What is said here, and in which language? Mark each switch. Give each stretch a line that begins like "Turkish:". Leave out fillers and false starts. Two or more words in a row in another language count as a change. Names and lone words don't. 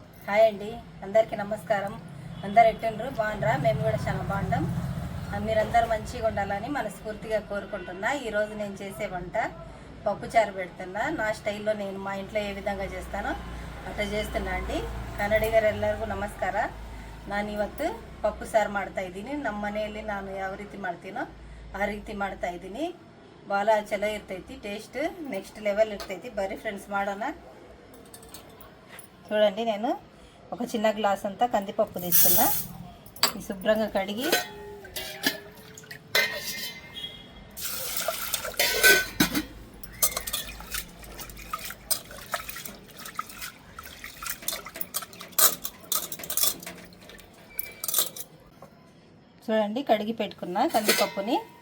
Telugu: హాయ్ అండి, అందరికీ నమస్కారం. అందరు ఎట్టుండ్రు? బాగుండ్రా? మేము కూడా చాలా బాగుంటాం. మీరందరూ మంచిగా ఉండాలని మనస్ఫూర్తిగా కోరుకుంటున్నా. ఈరోజు నేను చేసే వంట పప్పుచారు పెడుతున్నా. నా స్టైల్లో నేను మా ఇంట్లో ఏ విధంగా చేస్తానో ಅಟ್లా చేస్తున్నా ಅಂಡಿ.
Kannada: ಕನ್ನಡಿಗರೆಲ್ಲರಿಗೂ ನಮಸ್ಕಾರ. ನಾನು ಇವತ್ತು ಪಪ್ಪು ಸಾರು ಮಾಡ್ತಾ ಇದ್ದೀನಿ. ನಮ್ಮ ಮನೆಯಲ್ಲಿ ನಾನು ಯಾವ ರೀತಿ ಮಾಡ್ತೀನೋ ಆ ರೀತಿ ಮಾಡ್ತಾ ಇದ್ದೀನಿ. ಭಾಳ ಚಲೋ ಇರ್ತೈತಿ,
English: taste next level
Kannada: ಇರ್ತೈತಿ. ಬರ್ರಿ ಫ್ರೆಂಡ್ಸ್ ಮಾಡೋಣ.
Telugu: చూడండి, నేను ఒక చిన్న గ్లాస్ అంతా కందిపప్పు తీసుకున్నా. ఈ శుభ్రంగా కడిగి చూడండి కడిగి పెట్టుకున్నా కందిపప్పుని.